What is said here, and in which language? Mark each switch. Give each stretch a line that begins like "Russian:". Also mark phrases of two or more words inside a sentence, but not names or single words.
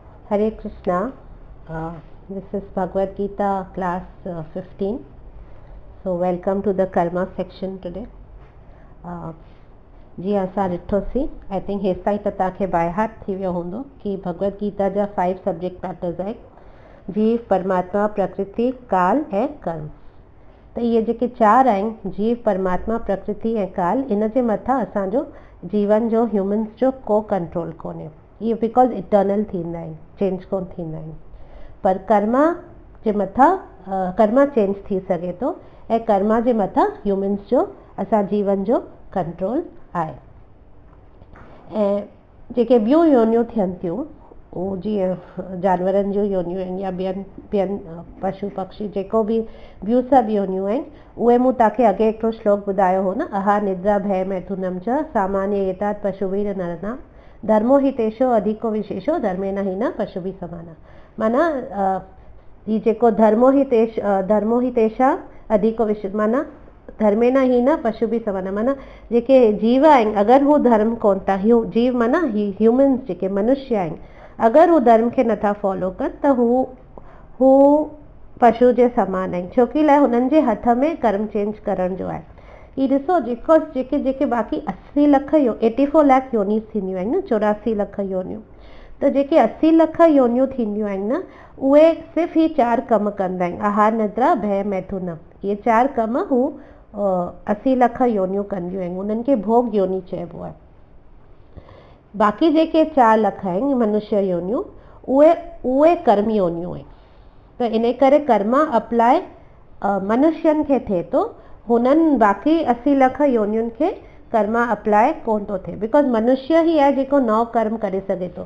English: Hare Krishna. This is Bhagavad Gita class 15. So welcome to the karma section today.
Sindhi: जी असां ॾिठोसीं
English: I think
Sindhi: हेसि ताईं त तव्हांखे
English: by heart
Sindhi: थी वियो हूंदो कि भगवद गीता जा 5
English: subject matters
Sindhi: आहिनि जीव, परमात्मा, प्रकृति, काल ऐं कर्म। त इहे जेके 4 आहिनि जीव, परमात्मा, प्रकृति ऐं काल, इन जे मथां असांजो जीवन जो ह्यूमन्स जो को कंट्रोल कोन्हे। इहे
English: because eternal
Sindhi: थींदा आहिनि, चेंज कोन थींदा आहिनि। पर कर्मा जे मथां कर्मा चेंज थी सघे थो ऐं कर्मा जे मथां ह्यूमन्स जो असां जीवन जो कंट्रोल आहे। ऐं जेके ॿियूं योनियूं थियनि थियूं उहो जीअं जानवरनि जूं योनियूं आहिनि या ॿियनि पशु पक्षी जेको बि ॿियूं सभु योनियूं आहिनि उहे मूं तव्हांखे अॻे हिकिड़ो श्लोक ॿुधायो हो न,
Sanskrit: अहा निद्रा भय मैथुनम च सामान्य एतात् पशुभिर नरनाम धर्मो हि तेषो अधिको विशेषो धर्मेण हि न पशुभिः समाना।
Sindhi: माना ही जेको
Sanskrit: धर्मो हि तेषा अधिको विशेष माना धर्मेण हि न पशुभिः समाना।
Sindhi: माना जेके जीव आहिनि अगरि हू धर्म कोन था, जीव माना ह्यूमन्स जेके मनुष्य आहिनि, अगरि हू धर्म खे नथा फॉलो कनि त हू पशु जे समान आहिनि, छोकी लाइ हुननि जे हथ में कर्म चेंज करण जो आहे। ही ॾिसो जेके बाक़ी 80 लख 84 लाख योनिस थींदियूं आहिनि न, 84 लख योनियूं, त जेके 80 लख योनियूं थींदियूं आहिनि न उहे सिर्फ़ु ही 4 कम कंदा आहिनि,
Sanskrit: आहार निद्रा भय मैथुनम।
Sindhi: इहे 4 कम हू 80 लख योनियूं कंदियूं आहिनि, उन्हनि खे भोग योनि चइबो आहे। बाक़ी जेके 4 लख आहिनि मनुष्य योनियूं उहे कर्म योनियूं आहिनि। त इन करे कर्मा अप्लाई मनुष्यनि खे थिए थो, हुननि बाक़ी 80 लख योनियुनि खे कर्मा अप्लाई कोन थो थिए, बिकॉज़ मनुष्य ई आहे जेको नओ कर्म करे सघे थो।